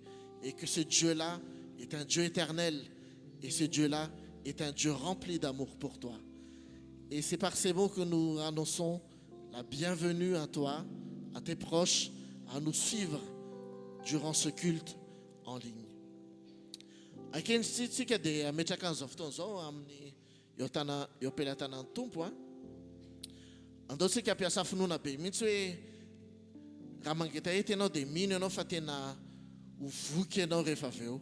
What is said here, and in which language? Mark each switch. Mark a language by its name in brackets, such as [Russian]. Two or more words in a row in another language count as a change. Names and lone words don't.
[French] Et que ce Dieu-là est un Dieu éternel et ce Dieu-là est un Dieu rempli d'amour pour toi. Et c'est par ces mots que nous annonçons la bienvenue à toi, à tes proches, à nous suivre durant ce culte en ligne. [Malagasy] Akentsika dia ametraka an'izao fotoana zao amin'ny eo am-pelatanan'ny Tompo a. Andaontsika hampiasa finoana be mihitsy hoe raha mangetaheta ianao dia mino ianao fa tena ho voky ianao rehefa avy eo.